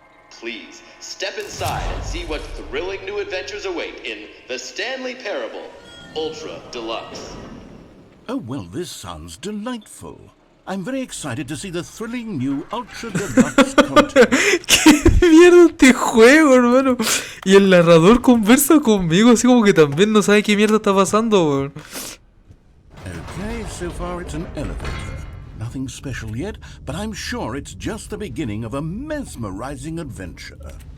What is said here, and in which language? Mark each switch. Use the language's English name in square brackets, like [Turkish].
[English] Please, step inside and see what thrilling new adventures await in the Stanley Parable Ultra Deluxe. Oh, well, this sounds delightful. I'm very excited to see the thrilling new Ultra Deluxe content. [Spanish] ¿Qué mierda este juego, hermano? Y el narrador conversa conmigo, así como que también no sabe qué mierda está pasando, weón. [English] Okay, so far it's an elevator. Nothing special yet, but I'm sure it's just the beginning of a mesmerizing adventure.